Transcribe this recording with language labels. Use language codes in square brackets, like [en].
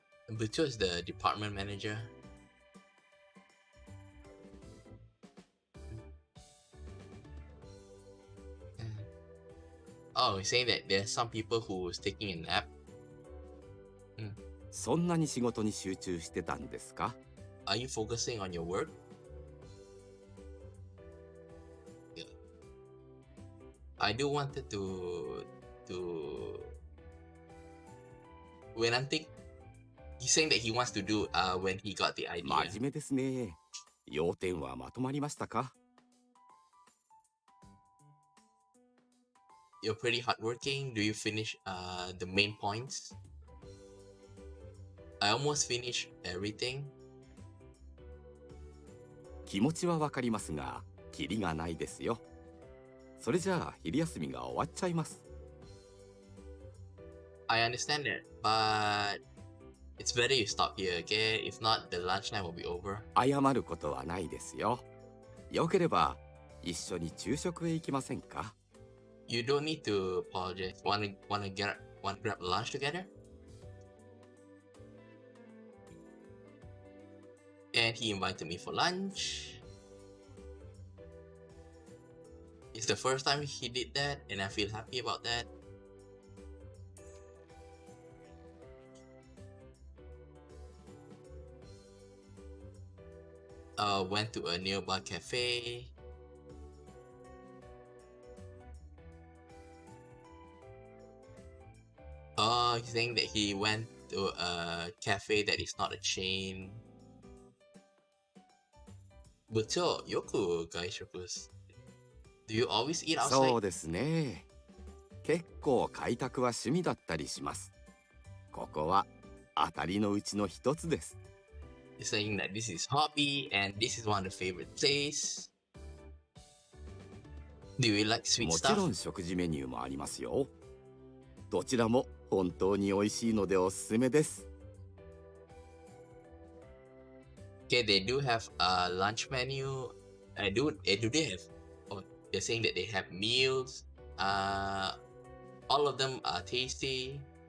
[en] Bucho is the department manager. Oh, he's saying that there's some people who's taking a nap. [ja] そんなに仕事に集中してたんですか？ [en] Are you focusing on your work? Yeah. I do wanted to when I'm think he's saying that he wants to do when he got the idea. [ja] 真面目ですね。要点はまとまりましたか？ [en] You're pretty hardworking. Do you finish the main points? I almost finished everything. [ja] 気持ちはわかりますが、キリがないですよ。それじゃあ昼休みが終わっちゃいます。 [en] I understand that, but it's better you stop here, okay? If not, the lunchtime will be over. [ja] 謝ることはないですよ。よければ一緒に昼食へ行きませんか？ [en] You don't need to apologize. Wanna grab lunch together? And he invited me for lunch. It's the first time he did that, and I feel happy about that. Went to a nearby cafe. He's saying that he went to a cafe that is not a chain. [ja] 部長、よく外食す。 [en] Do you always eat outside? [ja] そうですね。結構開拓は趣味だったりします。ここは当たりのうちの一つです。 [en] He's saying that this is hobby and this is one of the favorite places. Do you like sweet [ja] もちろ [en] stuff? [ja] ん食事メニューもありますよ。どちらも本当に美味しいのでおすすめです。 [en] Okay, they do have a lunch menu. Do they have? Oh, they're saying that they have meals. All of them are tasty.